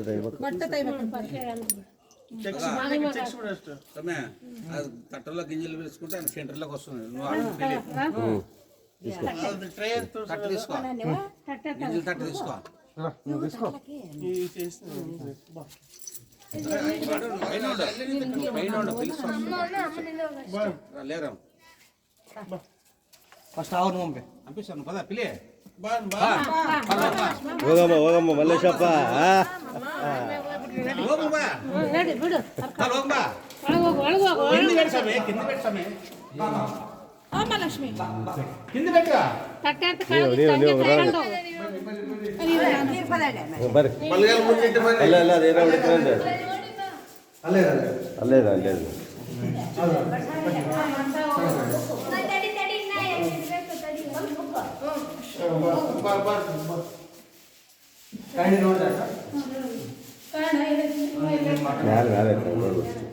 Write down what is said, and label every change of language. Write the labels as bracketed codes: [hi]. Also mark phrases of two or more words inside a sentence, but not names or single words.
[te] తట్టలో గింజలు వేసుకుంటే ఆయన సెంటర్లోకి వస్తుంది గింజలు తట్ట తీసుకో నువ్వు తీసుకో లేరా ఫస్ట్ ఆవు నువ్వు పంపే పంపిస్తాను పద పిల్లే [kn] ಹೋಗಮ್ಮ ಹೋಗಮ್ಮ ಮಲ್ಲೇಶಪ್ಪ [te] కింద పెట్టామే కింద పెట్టా [kn] ಬರ್ರಿ ಅಲ್ಲ ಅಲ್ಲ ಅದೇನೋ ಹುಡುಕ್ರಂದೆ ಅಲ್ಲೇ ಇದೆ ಯಾರು ಯಾರು ನೋಡ್ಬಿಟ್ಟು